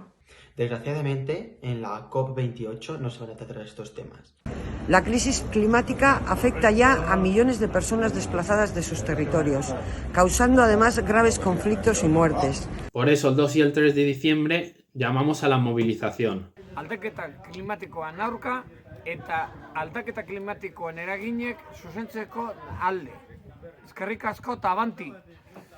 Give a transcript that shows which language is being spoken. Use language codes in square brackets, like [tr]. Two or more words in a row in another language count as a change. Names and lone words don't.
[es] Desgraciadamente, en la COP28 no se van a tratar estos temas. La crisis climática afecta ya a millones de personas desplazadas de sus territorios, causando además graves conflictos y muertes. Por eso el 2 y el 3 de diciembre llamamos a la movilización. [eu] Aldaketa klimatikoan aurka eta aldaketa klimatikoen eraginek zuzentzeko alde. Eskerrik asko eta abanti!